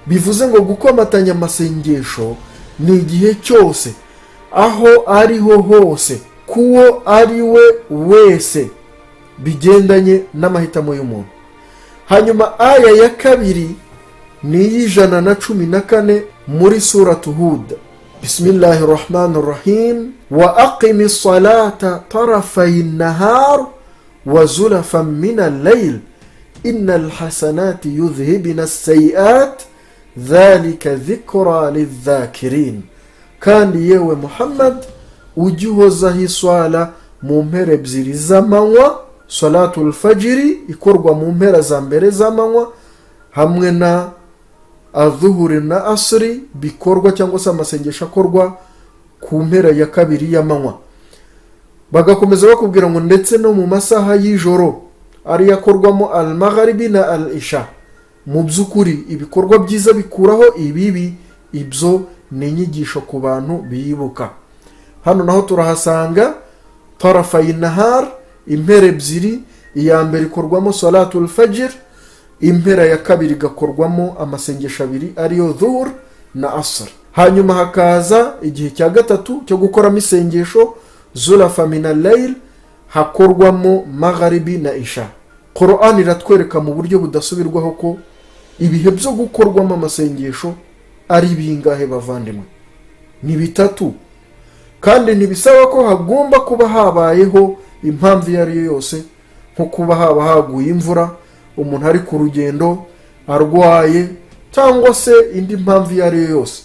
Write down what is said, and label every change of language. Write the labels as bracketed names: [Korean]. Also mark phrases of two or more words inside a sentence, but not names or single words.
[Kinyarwanda] bivuze ngo gukomatanya amasengesho ni igihe cyose, aho ariho hose, kuwo ari we wese, bigendanye n'amahitamo y'umuntu. Hanyuma aya ya kabiri ni iy'114 muri suratu Hud. [Arabic] بسم الله الرحمن الرحيم وأقم الصلاة طرفي النهار وزلفا من الليل إن الحسنات يذهبن السيئات ذلك ذكرى للذاكرين. [Kinyarwanda] Kandi yewe Muhammad, ujye uhozaho iswala mu mpera ebyiri z'amanywa, [Arabic] صلاة الفجر [Kinyarwanda] ikorwa mu mpera za mbere z'amanywa, hamwe na adhuhuri na asri bikorwa cyangwa se amasengesho akorwa ku mpera ya kabiri y'amanywa. Bagakomeza bakubwira ngo ndetse no mu masaha y'ijoro ari yakorwamo al-maghribi na al-isha. Mu by'ukuri ibikorwa byiza bikuraho ibibi. Ibyo ni inyigisho ku bantu bibuka. Hano naho turahasanga [Arabic] طرفي النهار, [Kinyarwanda] impera ebyiri, iya mbere ikorwamo [Arabic] صلاة الفجر, [Kinyarwanda] impera ya kabiri gakorwamo amasengesho abiri ariyo dhuhr na asr. Hanyuma hakaza igihe cya gatatu cyo gukoramo isengesho [Arabic] زلفا من الليل, [Kinyarwanda] hakorwamo magharibi na isha. Qur'an iratwereka mu buryo budasubirwaho ko ibihe byo gukorwamo amasengesho ari bingahe bavandimwe? Ni bitatu. Kandi ntibisaba ko hagomba kuba habayeho impamvu iyo ari yo yose, nko kuba haba haguye imvura, umuntu ari ku rugendo, arwaye, cyangwa se indi mpamvu iyo ari yo yose.